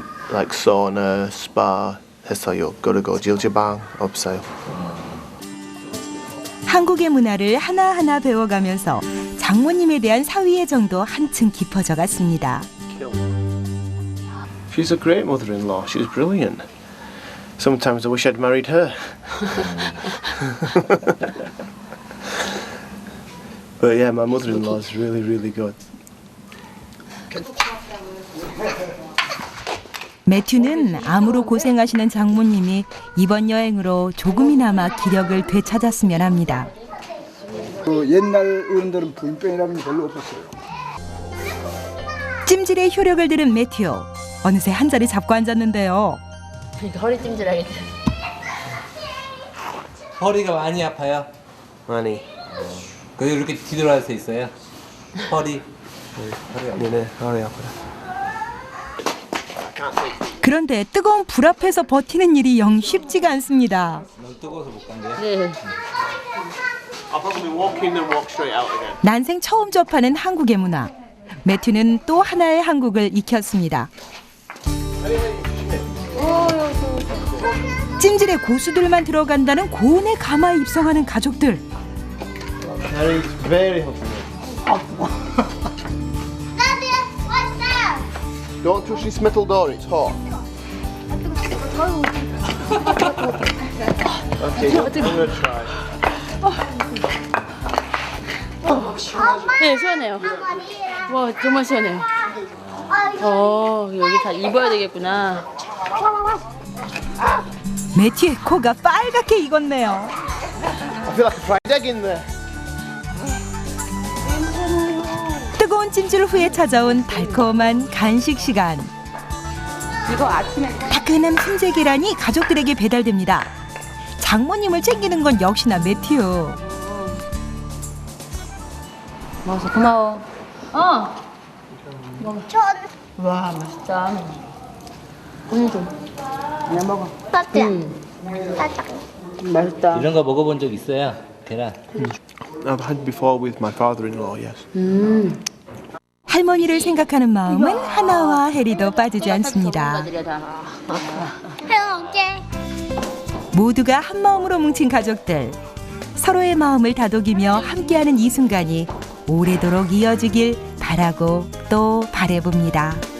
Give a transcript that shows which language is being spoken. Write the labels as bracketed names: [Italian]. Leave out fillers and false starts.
[English] Like sauna, spa [Korean] 했어요. 그리고 질주방 없어요. 한국의 문화를 하나하나 배워가면서 장모님에 대한 사위 애정도 한층 깊어져 갔습니다. [English] She's a great mother-in-law. She's brilliant. Sometimes I wish I'd married her. But yeah, my mother-in-law is really, really good. [Korean] 매튜는 암으로 고생하시는 장모님이 이번 여행으로 조금이나마 기력을 되찾았으면 합니다. 그 옛날 어른들은 부인병이라는 게 별로 없었어요. 찜질의 효력을 들은 매튜. 어느새 한 자리 잡고 앉았는데요. 그러니까 허리 찜질하겠다. 허리가 많이 아파요. 많이. 왜 이렇게 뒤돌아서 있어요? 허리. 허리 아프다. 그런데 뜨거운 불 앞에서 버티는 일이 영 쉽지가 않습니다. 너무 뜨거워서 못 간대요. 네. [English] I'll probably walk in and walk straight out again. [Korean] 난생 처음 접하는 한국의 문화. 매튜는 또 하나의 한국을 익혔습니다. 찜질에 고수들만 들어간다는 고운의 가마에 입성하는 가족들. [English] That is very hot. Daddy, what's that? Don't touch this metal door, it's hot. Okay, I'm gonna try. [Korean] 네, 시원해요. 와, 정말 시원해요. 여기 다 입어야 되겠구나. 매튜의 코가 빨갛게 익었네요. [English] I feel like a fried egg in there. [Korean] 뜨거운 찜질 후에 찾아온 달콤한 간식 시간. 이거 아침에 따끈한 훈제 계란이 가족들에게 배달됩니다. 장모님을 챙기는 건 역시나 매튜. 먹어서 고마워. 전 와, 맛있다. 오늘 좀. 그냥 먹어. 따뜻해. 맛있다. 이런 거 먹어본 적 있어요? 계란. [English] I've had before with my father-in-law, yes. [Korean] 할머니를 생각하는 마음은 하나와 해리도 빠지지 않습니다. 해올게. 모두가 한 마음으로 뭉친 가족들. 서로의 마음을 다독이며 함께하는 이 순간이 오래도록 이어지길 바라고 또 바라봅니다.